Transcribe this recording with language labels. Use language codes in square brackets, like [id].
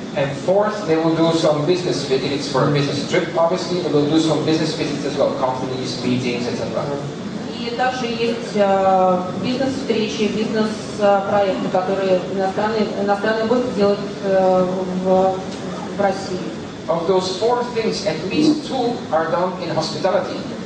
[en] And fourth, they will do some business visits for a business trip. Obviously, they will do some business visits as well, companies, meetings, etc. [ru] И также есть бизнес-встречи, бизнес-проекты, которые иностранные гости делают в России. [en] Of those four things, at least two are done in hospitality.